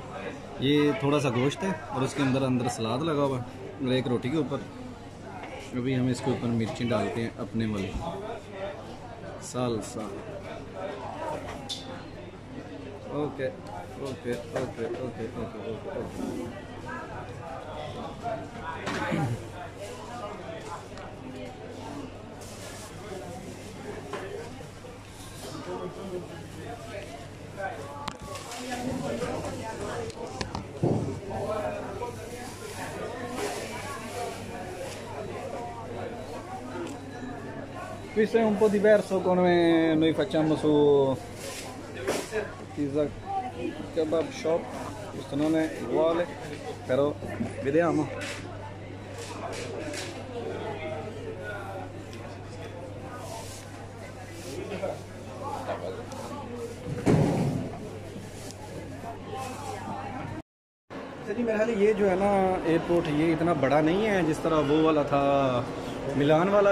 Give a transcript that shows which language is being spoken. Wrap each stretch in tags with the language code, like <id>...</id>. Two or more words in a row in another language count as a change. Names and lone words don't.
<hi>ये थोड़ा सा गोश्त है और उसके अंदर सलाद लगा हुआ है और एक रोटी के ऊपर। अभी हम इसके ऊपर मिर्ची डालते हैं अपने वाली सालसा। ओके ओके ओके ओके ओके ओके ओके।</hi> <it>Questo è un po' diverso come noi facciamo su Pizza Kebab Shop, questo non è uguale, però vediamo.</it> <hi>जी मेरे ख्याल ये जो है ना एयरपोर्ट ये इतना बड़ा नहीं है जिस तरह वो वाला था मिलान वाला।</hi>